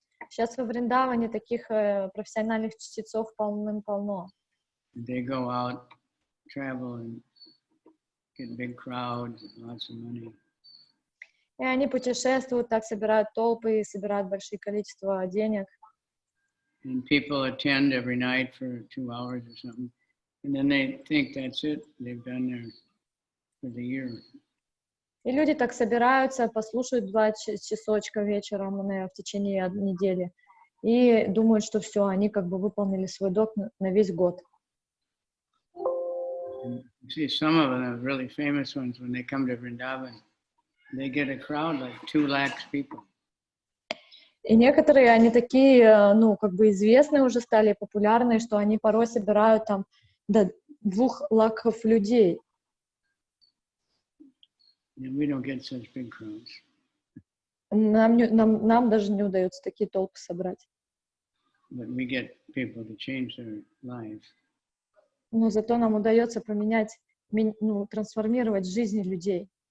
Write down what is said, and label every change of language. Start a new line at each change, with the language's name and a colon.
Russian: Сейчас во Вриндаване таких профессиональных чтецов полным-полно.
English: They go out, travel, and get big crowds, lots of money.
Russian: И они путешествуют, так собирают толпы, собирают большие количества денег.
English: And people attend every night for 2 hours or something, and then they think that's it. They've done there for the year.
Russian: И люди так собираются, послушают 2 часочка вечером в течение недели и думают, что все, они как бы выполнили свой долг на весь год.
English: And you see some of them, the really famous ones, when they come to Vrindavan, they get a crowd like 2 lakhs people.
Russian: И некоторые, они такие, ну, как бы известные уже стали, популярные, что они порой собирают там до 2 лакхов людей.
English: And we don't get such big crowds.
Russian: Нам даже не удается такие толпы собрать.
English: But we get people to change their lives.
Russian: Но зато нам удается поменять, ну, трансформировать жизни людей.